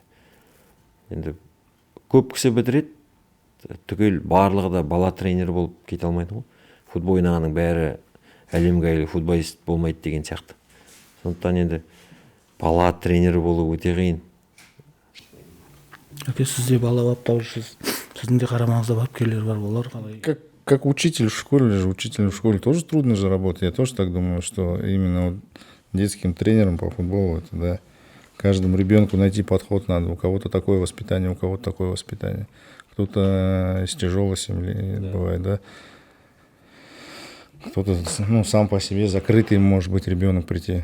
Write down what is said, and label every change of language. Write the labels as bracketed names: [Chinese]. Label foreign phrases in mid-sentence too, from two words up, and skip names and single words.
[Kazakh] Енді көп кісі бітіреді, түгел барлығы да бала тренері болып кете алмайды ғой. Футбол ойнағанның бәрі әлемге әйгілі футболист болмайды деген сияқты. Сондықтан енді бала тренері болу өте қиын. Сізде бала баптаушысыз, сіздің де қарамаңызда бапкерлер бар, олар қалай? [Russian] как учитель в школе же, учитель в школе тоже трудно же работать. Я тоже так думаю, что именно вот детским тренером по футболу, это, да, каждому ребенку найти подход надо. У кого-то такое воспитание, у кого-то такое воспитание. Кто-то из тяжелой семьи бывает, да. Кто-то, ну, сам по себе закрытый может быть ребенок прийти.